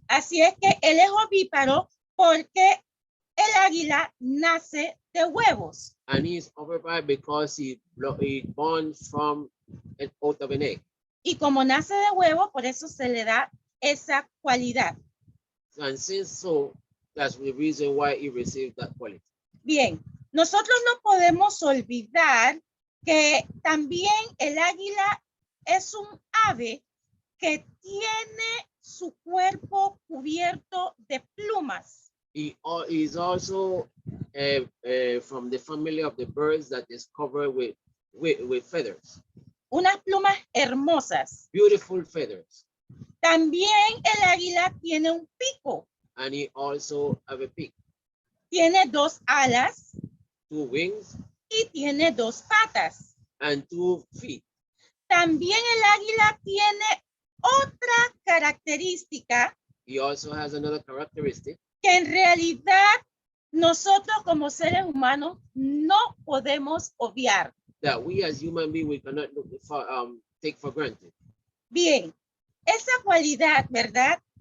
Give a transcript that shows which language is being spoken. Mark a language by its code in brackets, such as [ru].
[es] Así es que él es ovíparo porque el águila nace de huevos. [en] and he's oviparity because he born from out of an egg. [es] Y como nace de huevo, por eso se le da esa cualidad. [en] And since so, that's the reason why he received that quality. [es] Bien, nosotros no podemos olvidar que también el águila es un ave que tiene su cuerpo cubierto de plumas. [en] He is also from the family of the birds that is covered with feathers, [es] Unas plumas hermosas. [en] beautiful feathers. [es] También el águila tiene un pico, [en] And he also have a beak, [es] tiene dos alas [en] 2 wings, [es] y tiene dos patas. [en] and 2 feet. [es] También el águila tiene otra característica [en] He also has another characteristic [es] que en realidad nosotros como seres humanos no podemos obviar. [en] that we as human beings, we cannot take for granted. [es] Bien, esa cualidad, ¿verdad?